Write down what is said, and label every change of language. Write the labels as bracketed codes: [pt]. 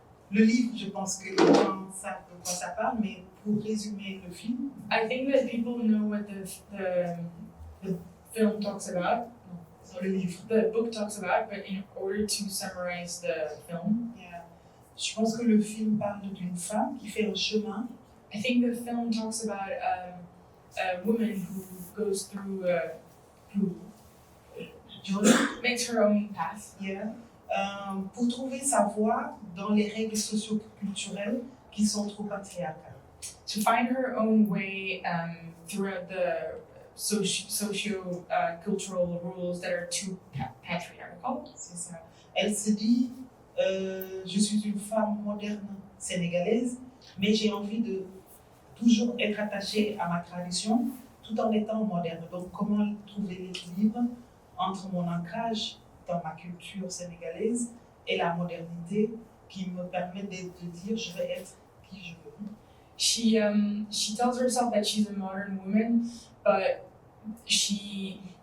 [fr] Le livre, je pense que les gens savent de quoi ça parle, mais pour résumer le film. [en] I think that people know what the film talks about. [fr] Le livre. [en] The book talks about, but in order to summarize the film. Yeah. [fr] Je pense que le film parle d'une femme qui fait un chemin. [en] I think the film talks about a woman who goes through who makes her own path. Yeah. [fr] Pour trouver sa voie dans les règles socio-culturelles qui sont trop patriarcales. [en] To find her own way throughout the socio-cultural rules that are too patriarchal. [fr] C'est ça. Elle se dit, je suis une femme moderne sénégalaise, mais j'ai envie de toujours être attachée à ma tradition tout en étant moderne. Donc comment trouver l'équilibre entre mon ancrage dans ma culture sénégalaise et la modernité qui me permet de dire je vais être qui je veux. [en] She tells herself that she's a modern woman, but she